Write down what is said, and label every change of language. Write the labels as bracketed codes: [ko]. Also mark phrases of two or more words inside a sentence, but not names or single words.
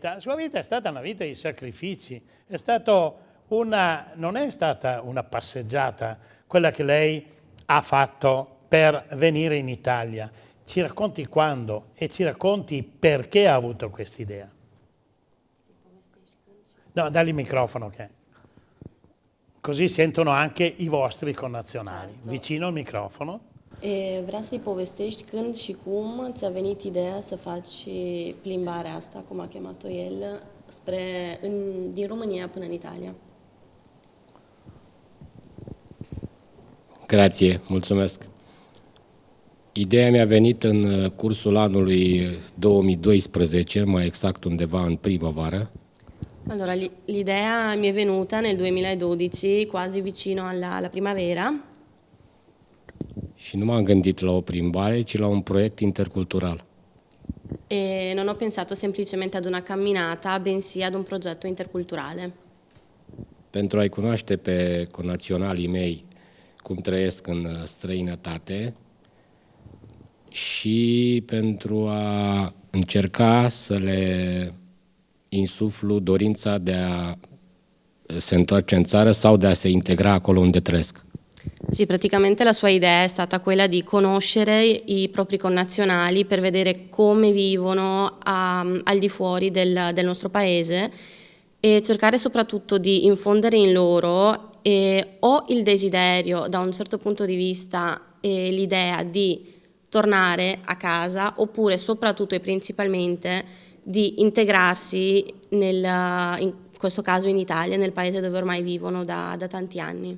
[it] La sua vita è stata una vita di sacrifici, non è stata una passeggiata quella che lei ha fatto per venire in Italia. Ci racconti quando e ci racconti perché ha avuto quest'idea. No, dagli il microfono che così sentono anche i vostri connazionali. Certo. Vicino al microfono. [ro] Vreau să-i povestești când și cum ți-a venit ideea să faci plimbarea asta, cum a chemat-o el, din România până în Italia. Grație, mulțumesc. Ideea mi-a venit în cursul anului 2012, mai exact undeva în primăvară. [it] Allora, l'idea mi è venuta nel 2012, quasi vicino alla primavera. [ro] Și nu m-am gândit la o plimbare, ci la un proiect intercultural. [it] E non ho pensato semplicemente ad una camminata, bensì ad un progetto interculturale. [ro] Pentru a-i cunoaște pe connaționalii mei cum trăiesc în străinătate și pentru a încerca să le insuflu dorința de a se întoarce în țară sau de a se integra acolo unde trăiesc. [it] Sì, praticamente la sua idea è stata quella di conoscere i propri connazionali per vedere come vivono al di fuori del nostro paese e cercare soprattutto di infondere in loro o il desiderio da un certo punto di vista e l'idea di tornare a casa oppure soprattutto e principalmente di integrarsi in questo caso in Italia, nel paese dove ormai vivono da tanti anni.